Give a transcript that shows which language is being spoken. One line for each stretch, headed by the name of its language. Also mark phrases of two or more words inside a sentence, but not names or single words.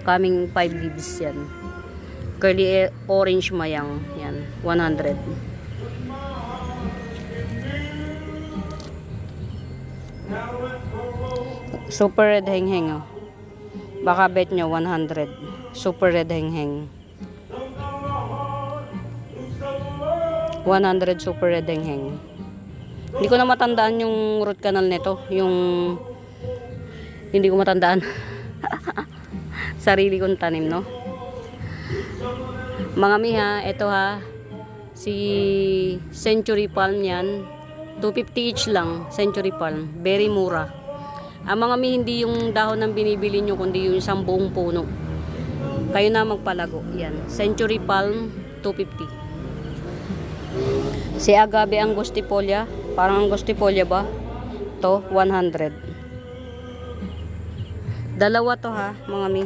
English: Coming 5 leaves yan. Curly Orange Mayang. Yan. 100. Super red heng-heng. Oh.
Filipino: Baka bet nyo 100. Super red heng-heng. 100 super red heng-heng. Hindi ko na matandaan yung root canal nito. Hindi ko matandaan. Sarili kong tanim, no? Mga miha, ito ha. Si Century Palm yan. 250 each lang. Century Palm. Very mura. Ang mga mi, hindi yung dahon ng binibili nyo, kundi yung isang buong puno. Kayo na magpalago. Yan. Century Palm, 250. Si Agave Angustifolia. Parang Angustifolia ba? To, 100. Dalawa to ha, mga mi.